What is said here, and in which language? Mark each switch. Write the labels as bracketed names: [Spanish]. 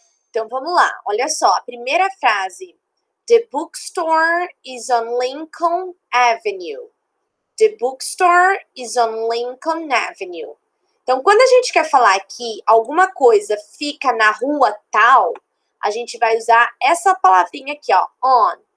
[Portuguese] Então vamos lá, olha só, a primeira frase. [English] The bookstore is on Lincoln Avenue. The bookstore is on Lincoln Avenue. [Portuguese] Então, quando a gente quer falar que alguma coisa fica na rua tal, a gente vai usar essa palavrinha aqui, ó, on.